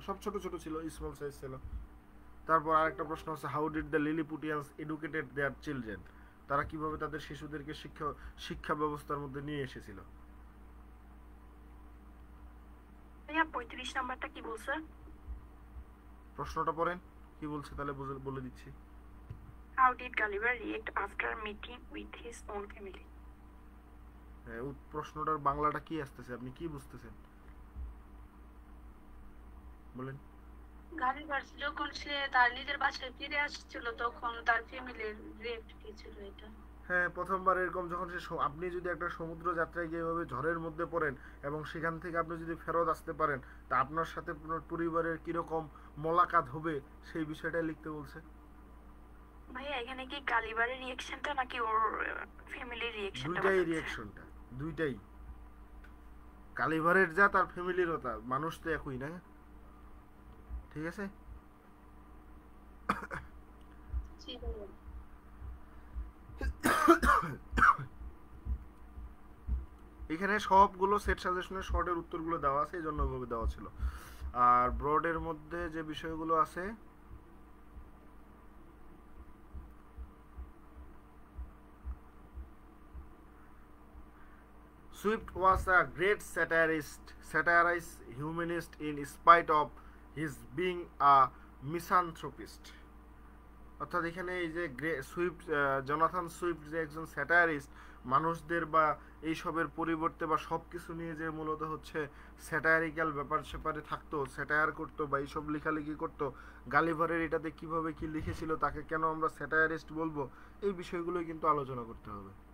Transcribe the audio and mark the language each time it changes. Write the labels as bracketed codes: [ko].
[bn] সব ছোট ছোট ছিল, স্মল সাইজ ছিল। তারপর আরেকটা প্রশ্ন হচ্ছে [en] How did the Lilliputians educated their children? [bn] তারা কিভাবে তাদের শিশুদেরকে শিক্ষা ব্যবস্থার মধ্যে নিয়ে এসেছিল? ভাইয়া 35 নাম্বারটা কি বলছে? প্রশ্নটা পড়েন কি বলছে, তাহলে বলে দিচ্ছি। [en] How did Gulliver react after meeting with his own family? [bn] প্রশ্নটার বাংলাটা কি আসতেছে, আপনি কি বুঝতেছেন বলেন। গালিভার যখন সে তার নিজের বাসায় ফিরে আসছিল তখন তার ফ্যামিলির রিয়েক্ট কি ছিল এটা? হ্যাঁ, প্রথমবার এরকম যখন আপনি যদি একটা সমুদ্র যাত্রায় গিয়ে এভাবে ঝড়ের মধ্যে পড়েন এবং সেখান থেকে আপনি যদি ফেরত আসতে পারেন, তা আপনার সাথে আপনার পরিবারের কিরকম মোলাকাত হবে সেই বিষয়টা লিখতে বলছে। ভাইয়া এখানে কি গালিভারের রিঅ্যাকশনটা নাকি ওর ফ্যামিলির রিঅ্যাকশনটা? দুইটাই রিঅ্যাকশনটা, দুইটাই। গালিভারের যা তার ফ্যামিলিরও তা, মানুষ তো একই না। ঠিক আছে। জি ভাইয়া। এখানে সবগুলো সেট সাজেশনের শর্টের উত্তরগুলো দেওয়া আছে, এই জন্য ওইভাবে দেওয়া ছিল। আর ব্রডের মধ্যে যে বিষয়গুলো আছে, [en] Swift was a great satirist, humanist in spite of his being a misanthropist. [bn] অর্থাৎ এখানে এই যে জোনাথন সুইফট যে একজন স্যাটায়ারিস্ট, মানুষদের বা এইসবের পরিবর্তে বা সব কিছু নিয়ে যে মূলত হচ্ছে স্যাটায়ারিক্যাল ব্যাপার স্যাপারে থাকতো, স্যাটায়ার করতো বা এইসব লেখালেখি করতো, গালিভারের এটাতে কিভাবে কি লিখেছিল, তাকে কেন আমরা স্যাটায়ারিস্ট বলবো, এই বিষয়গুলোই কিন্তু আলোচনা করতে হবে।